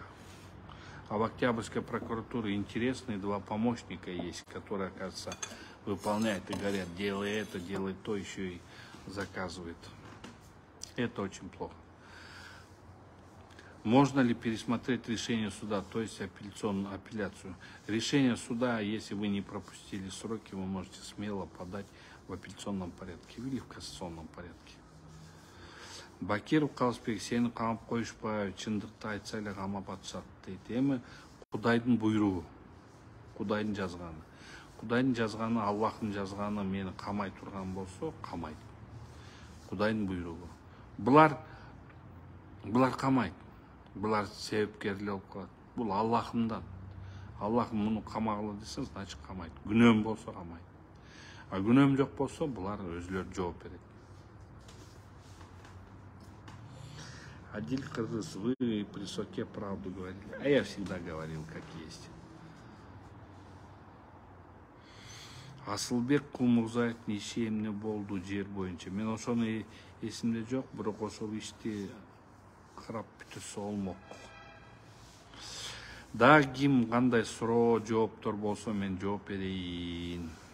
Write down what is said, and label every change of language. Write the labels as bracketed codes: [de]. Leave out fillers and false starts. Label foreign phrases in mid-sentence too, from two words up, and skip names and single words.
[ru] А в Октябрьской прокуратуре интересные два помощника есть, которые, оказывается, выполняют и говорят, делай это, делай то, еще и заказывают. Это очень плохо. Можно ли пересмотреть решение суда, то есть апелляцию? Решение суда, если вы не пропустили сроки, вы можете смело подать в апелляционном порядке или в кассационном порядке. [kk] Бакиров Қалысбек, сені қамап қойышпай, шындықты айтса әлі қамап атшат дейді. Емі Құдайдың бұйрығы, Құдайдың жазғаны. Құдайдың жазғаны, Аллахтың жазғаны мені қамай тұрған болса, қамайды. Құдайдың бұйрығы. Бұлар қамайды. Бұлар себепкерлер болып қалады. Бұл Аллахымдан. Аллахым мұны қамағылы десе, значит қамайды. Күнәм болса қамайды. А күнәм жоқ болса, бұлар өзлері жауап береді. [ru] Адиль Кыргыз, вы при суде правду говорили. А я всегда говорил, как есть. [ky] Асылбек Кулмурзаев неше эмне болду жер боюнча. Мен ошону эсимде жок, бирок ошол ишти карап бүтүрсө болмок. Дагы ким кандай суроо, жооптор болсо мен жооп берейин.